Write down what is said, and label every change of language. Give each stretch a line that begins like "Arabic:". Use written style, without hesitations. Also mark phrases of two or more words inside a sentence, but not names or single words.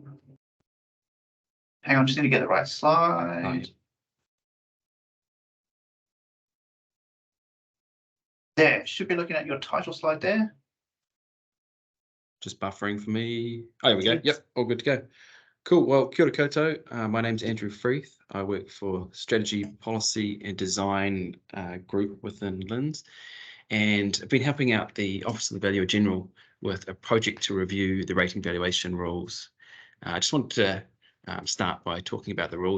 English: Hang on, just need to get the right slide. Right. There, should be looking at your title slide there. Just buffering for me. Oh, here we go. Yep, all good to go. Cool. Well,
Māori: kia ora koutou.
English: My name's Andrew Freeth. I work for Strategy, Policy and Design group within LINZ, and I've been helping out the Office of the Valuer General with a project to review the rating valuation rules. I just wanted to start by talking about the rules.